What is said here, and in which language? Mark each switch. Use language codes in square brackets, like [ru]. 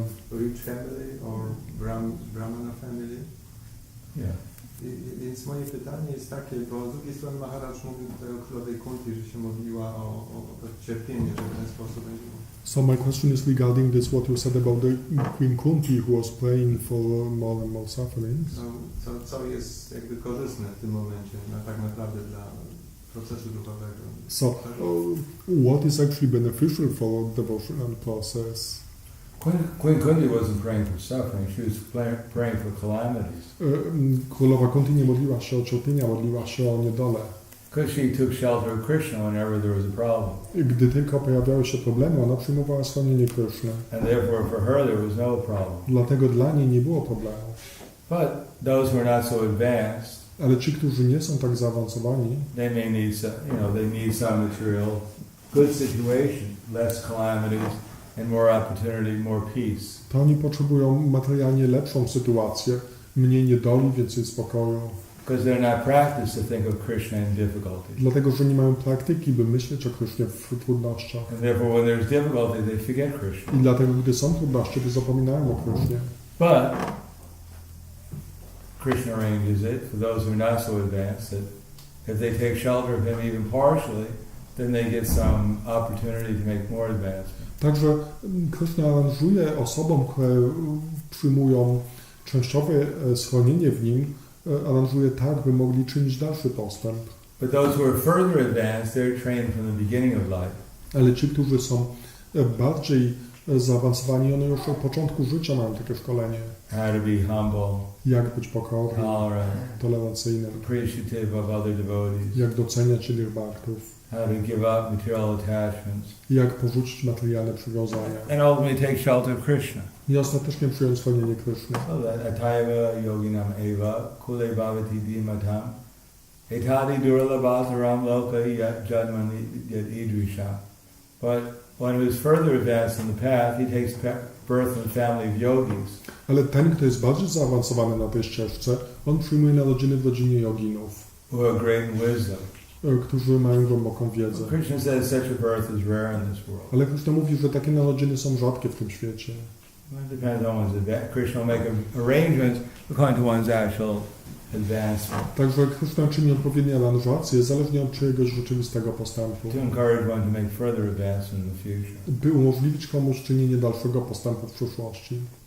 [en] Rich family or Brahmana family. Yeah. [pl] Więc moje pytanie jest takie, bo z drugiej strony Maharaj mówił tutaj o królowej Kunti, że się modliła o to cierpienie, że w ten sposób będzie. [en] So my question is regarding this, what you said about the Queen Kunti who was praying for more and more sufferings. [pl] Co jest jakby korzystne w tym momencie, tak naprawdę dla procesu duchowego. [en] So what is actually beneficial for devotional process? Queen Kunti wasn't praying for suffering, she was praying for calamities. [pl] Królowa Kunti nie modliła się o cierpienia, modliła się o niedolę. [en] Because she took shelter of Krishna whenever there was a problem. [pl] Gdy tylko pojawiały się problemy, ona przyjmowała schronienie Kryszny. [en] And therefore for her there was no problem. [pl] Dlatego dla niej nie było problemu. [en] But those who are not so advanced, [pl] Ale ci, którzy nie są tak zaawansowani, [en] they may need some, they need some material, good situation, less calamities, and more opportunity, more peace. [pl] to oni potrzebują materialnie lepszą sytuację, mniej niedoli, więcej spokoju. [en] Because they're not practiced to think of Krishna in difficulty. [pl] Dlatego, że nie mają praktyki, by myśleć o Krysznie w trudnościach. [en] And therefore when there's difficulty, they forget Krishna. [pl] I dlatego, gdy są trudności, to zapominają o Krysznie. [en] But Krishna arranges it for those who are not so advanced that if they take shelter of him even partially, then they get some opportunity to make more advancement. [pl] Także Kryszna aranżuje osobom, które przyjmują częściowe schronienie w nim, aranżuje tak, by mogli czynić dalszy postęp. [en] But those who are further advanced, they're trained from the beginning of life. [pl] Ale ci, którzy są bardziej zaawansowani, one już od początku życia mają takie szkolenie. [en] How to be humble, [pl] Jak być pokornym, [en] tolerant, [pl] tolerancyjnym, [en] appreciative of other devotees, [pl] jak doceniać innych bhaktów, [en] how to give up material attachments, [pl] jak porzucić materialne przywiązania [en] and ultimately take shelter of Krishna. [pl] i ostatecznie przyjąć schronienie Kryszny. [sa] So that ataiva yoginam eva kule bhavati dhimatam etadi durlabhasaram loka jadmani yad idrisha. [en] But when he was further advanced in the path, he takes birth in the family of yogis. [pl] Ale ten, kto jest bardziej zaawansowany na tej ścieżce, on przyjmuje narodziny w rodzinie joginów, [en] Who are great in wisdom. [pl] którzy mają głęboką wiedzę. [en] Krishna says such a birth is rare in this world. [pl] Ale Krishna mówi, że takie narodziny są rzadkie w tym świecie. [en] Well, it depends on one's advancement. Krishna will make arrangements according to one's actual advancement [pl] Także Krishna czyni odpowiednie aranżacje, zależnie od czyjegoś rzeczywistego postępu, [en] to encourage one to make further advancement in the future. [pl] by umożliwić komuś czynienie dalszego postępu w przyszłości.